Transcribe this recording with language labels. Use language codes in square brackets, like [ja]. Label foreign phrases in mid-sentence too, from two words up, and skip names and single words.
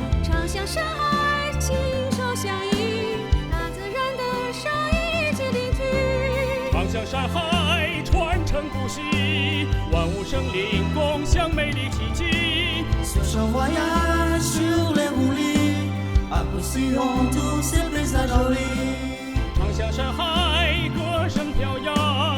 [zh] 长相山海，亲手相依，大自然的声音一起聆听。长相山海，传承不息，万物生灵共享美丽奇迹。 [fr] Ce voyage sur les roulis, apprécions tous ces paysages jolis. [zh] 长相山海，歌声飘扬。